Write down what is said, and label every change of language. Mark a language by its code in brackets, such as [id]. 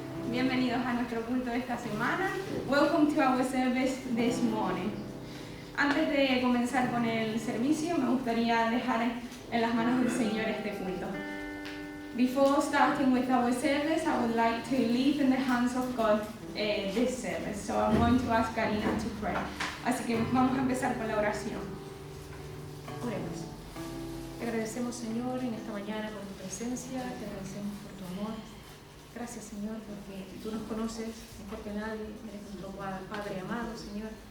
[es] bienvenidos a nuestro culto de esta semana. [en] Welcome to our service this morning. [es] Antes de comenzar con el servicio, me gustaría dejar en las manos del Señor este culto. [en] Before starting with our service, I would like to leave in the hands of God this service. So I'm going to ask Karina to pray. [es] Así que vamos a empezar con la oración. Oremos. Te agradecemos, Señor, en esta mañana por tu presencia, te agradecemos por tu amor. Gracias, Señor, porque tú nos conoces mejor que nadie, eres nuestro Padre amado, Señor.